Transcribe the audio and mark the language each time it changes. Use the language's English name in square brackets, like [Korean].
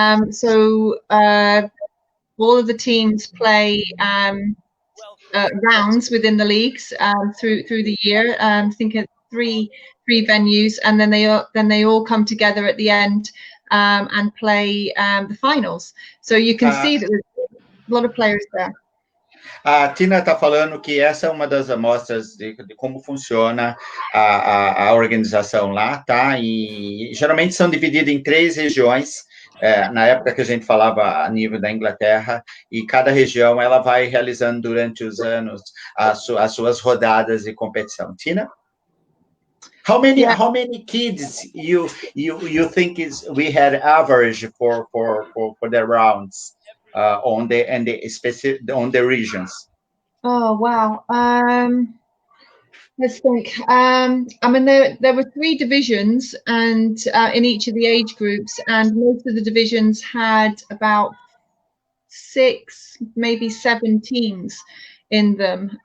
[English] So all of the teams play rounds within the leagues through the year. I think at three venues, and then they all come together at the end and play the finals. So you can see that there's a lot of players there. [Portuguese] A Tina está falando que essa é uma das amostras de como funciona a organização lá, tá? E geralmente são divididas em 3 regiões, na época que a gente falava a nível da Inglaterra, e cada região ela vai realizando durante os anos as suas rodadas de competição. Tina? [English] How many kids you think we had average for the rounds? on the regions? Oh wow. Let's think. I mean, there were 3 divisions, and in each of the age groups, and most of the divisions had about 6, maybe 7 teams in them.